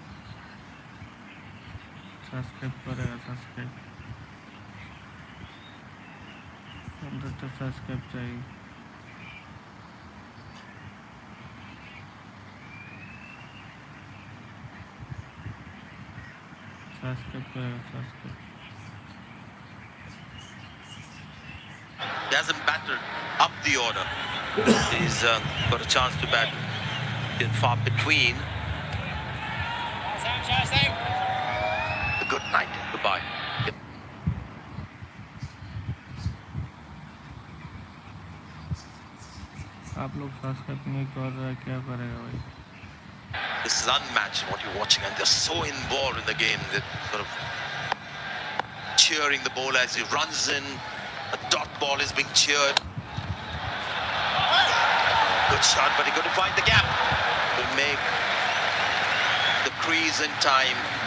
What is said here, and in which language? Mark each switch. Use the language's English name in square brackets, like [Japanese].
[Hindi] Subscribe करेगा subscribe 100টা subscribe चाहिए subscribe करेगा subscribe [English] He hasn't batted up the order. He's got a chance to bat in far between. Good night. Goodbye. [Hindi] आप लोग subscribe नहीं कर रहे क्या करेगा भाई [English] This is unmatched what you're watching, and they're so involved in the game. They're sort of cheering the bowler as he runs in. A dot ball is being cheered. Good shot, but he couldn't find the gap. Will make the crease in time.